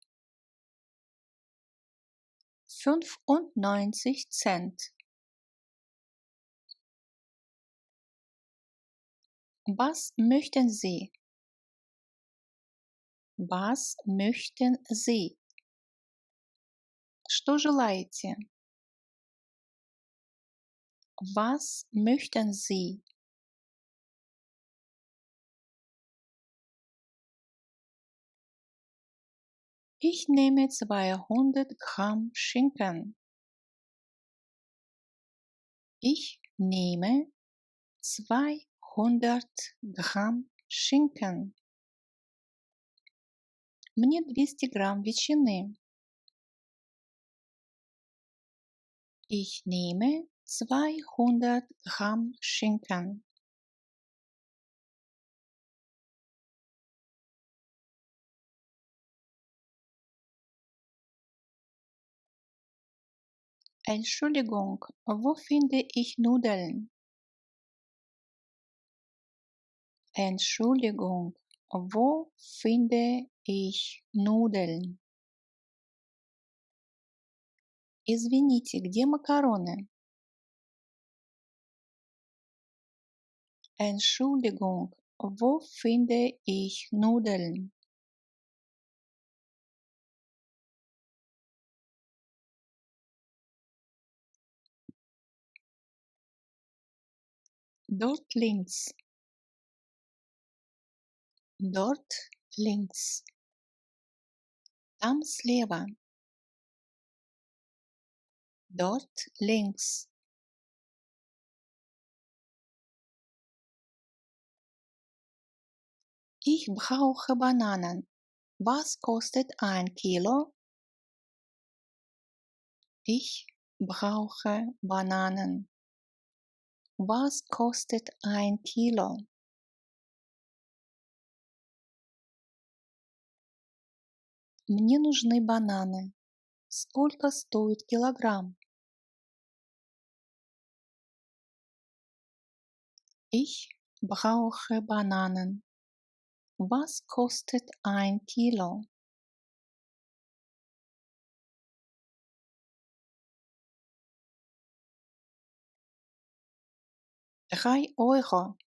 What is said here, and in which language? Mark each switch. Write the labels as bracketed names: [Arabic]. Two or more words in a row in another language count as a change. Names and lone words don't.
[German] 95 Cent. Was möchten Sie? Was möchten Sie? [Russian] Что желаете? [German] Was möchten Sie? Ich nehme 200 Gramm Schinken. Ich nehme 200 Gramm Schinken. [Russian] Мне 200 грамм ветчины. [German] Ich nehme 200 Gramm Schinken. Entschuldigung, wo finde ich Nudeln? Entschuldigung, wo finde ich Nudeln? [Russian] Извините, где макароны? [German] Entschuldigung, wo finde ich Nudeln? Dort links. Dort links. [Russian] Там слева. [German] Dort links. Ich brauche Bananen. Was kostet ein Kilo? Ich brauche Bananen. Was kostet ein Kilo? [Russian] Мне нужны бананы. Сколько стоит килограмм? [German] Ich brauche Bananen. Was kostet ein Kilo? 3 Euro.